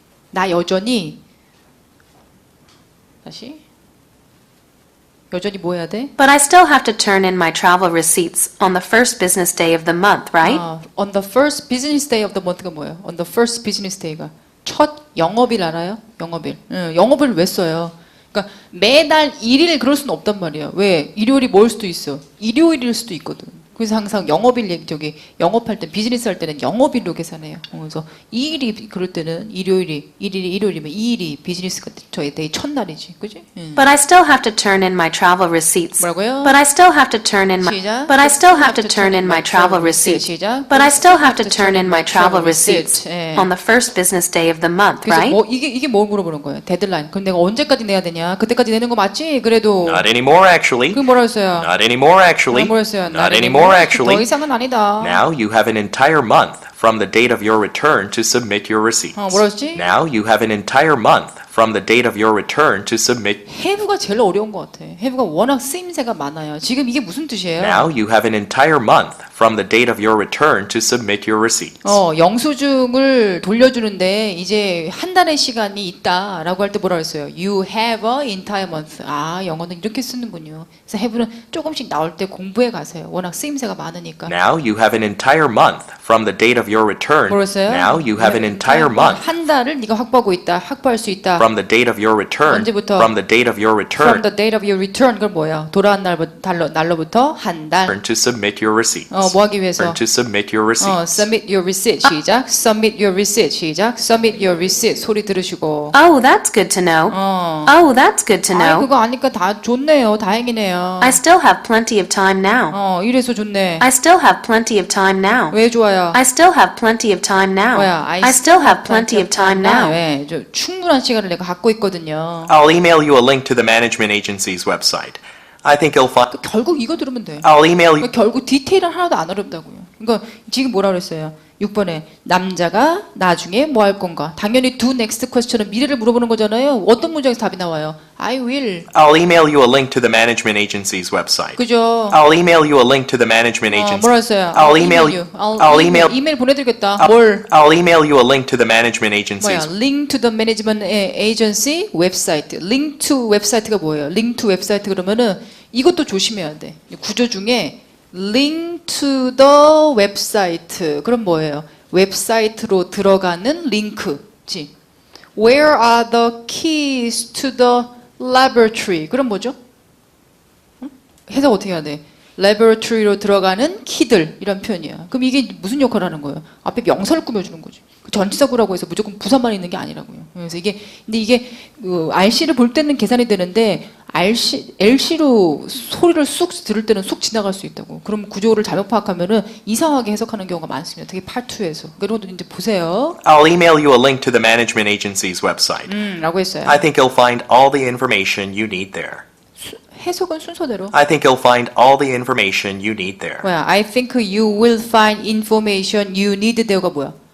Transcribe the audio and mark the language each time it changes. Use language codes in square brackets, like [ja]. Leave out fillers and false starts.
[ko] 나 여전히 다시 여전히 뭐 해야 돼? [en] But I still have to turn in my travel receipts on the first business day of the month, right? On the first business day of the month가 [ko] 뭐예요? [en] On the first business day가 [ko] 첫 영업일 알아요? 영업일. 영업일 왜 써요? 그러니까 매달 1일 그럴 수는 없단 말이에요. 왜? 일요일이 뭘 수도 있어. 일요일일 수도 있거든. 그래서 항상 영업일 얘기 영업할 때 비즈니스 할 때는 영업일로 계산해요. 그래서 2일이 그럴 때는 일요일이 1일이 일요일이면 2일이 비즈니스가 저희 데이 첫날이지. 그지? [en] But I still have to turn in my travel receipts. [ko] 뭐라고요? [en] But I still have to turn in my [ko] 시작. [en] But I still have to turn in my travel receipts. [ko] 시작. [en] But I still have to turn in my travel receipts [ko] 예. [en] on the first business day of the month, [ko] 그래서 [en] right? [ko] 뭐 이게 뭘 물어보는 거예요? 데드라인. 그럼 내가 언제까지 내야 되냐? 그때까지 내는 거 맞지? 그래도 [en] Not anymore, actually. [ko] 그게 뭐라 했어요? [en] Not anymore, actually. [ko] 뭐라 했어요? [en] Not anymore, [ko] 더 [en] actually. [ko] 이상은 아니다. [en] Now you have an entire month from the date of your return to submit your receipts. [ko] 뭐라 했지? [en] Now you have an entire month from the date of your return to submit. [ko] have가 제일 어려운 것 같아. have가 워낙 쓰임새가 많아요. 지금 이게 무슨 뜻이에요? [en] Now you have an entire month from the date of your return to submit your receipts. [ko] 영수증을 돌려주는데 이제 한 달의 시간이 있다라고 할 때 뭐라 그랬어요? [en] You have a entire month. [ko] 영어는 이렇게 쓰는군요. 그래서 have는 조금씩 나올 때 공부해 가세요. 워낙 쓰임새가 많으니까. [en] Now you have an entire month from the date of your return. [ko] 뭐랬어요? [en] Now you have an entire month [ko] 한 달을 네가 확보하고 있다. 확보할 수 있다. [en] from the date of your return. [ko] 언제부터? [en] From the date of your From return the date of your return. [ko] 그건 뭐야? 돌아온 날로부터 한 달. [en] to submit your receipts. [ko] 뭐 하기 위해서? [en] To submit your receipts. Submit your receipt. 시작. Submit your receipt. 시작. Submit your receipt. [ko] 소리 들으시고. [en] Oh, that's good to know. Oh, that's good to know. [ko] 그거 아니까 다 좋네요. 다행이네요. [en] I still have plenty of time now. [ko] 이래서 좋네. [en] I still have plenty of time now. [ko] 왜 좋아요? [en] I still have plenty of time now. [ko] 뭐야? [en] I still have plenty of time now. [ko] 왜? 충분한 시간을 내가 갖고 있거든요. [en] I'll email you a link to the management agency's website. I think you'll find. [ko] 결국 이거 들으면 돼. [en] I'll email you. [ko] 결국 디테일은 하나도 안 어렵다고요. 그러니까 지금 뭐라 그랬어요? 6번에 남자가 나중에 뭐 할 건가? 당연히 [en] do next question [ko] 은 미래를 물어보는 거잖아요. 어떤 문장에서 답이 나와요? [en] I will. I'll email you a link to the management agency's website. [ko] 그죠? [en] I'll email you a link to the management agency. [ko] 뭐라 했어요? [en] I'll email you. I'll email. [ko] 이메일 보내드리겠다. 뭘? [en] I'll email you a link to the management [ko] 뭐야? [en] agency's. Link to the management agency 웹사이트. [ko] Link to 웹사이트가 뭐예요? Link to 웹사이트 그러면은 이것도 조심해야 돼. 구조 중에 link to the 웹사이트. 그럼 뭐예요? 웹사이트로 들어가는 링크지. [en] Where are the keys to the [ko] laboratory. 그럼 뭐죠? 해석 어떻게 해야 돼? laboratory로 들어가는 키들 이런 표현이야. 그럼 이게 무슨 역할을 하는 거예요? 앞에 명사를 꾸며주는 거지. 그 전치사구라고 해서 무조건 부사만 있는 게 아니라고요. 그래서 근데 이게 RC를 볼 때는 계산이 되는데 LC로 소리를 쑥 들을 때는 쑥 지나갈 수 있다고. 그럼 구조를 잘못 파악하면은 이상하게 해석하는 경우가 많습니다. 특히 파트 2에서. 그런 것도 이제 보세요. [en] I'll email you a link to the management agency's website. [ko] 라고 했어요. [en] I think you'll find all the information you need there. [ko] 해석은 순서대로. [en] I think you'll find all the information you need there. [ko] 뭐야? [en] I think you will find information you need there가 [ko] 뭐야?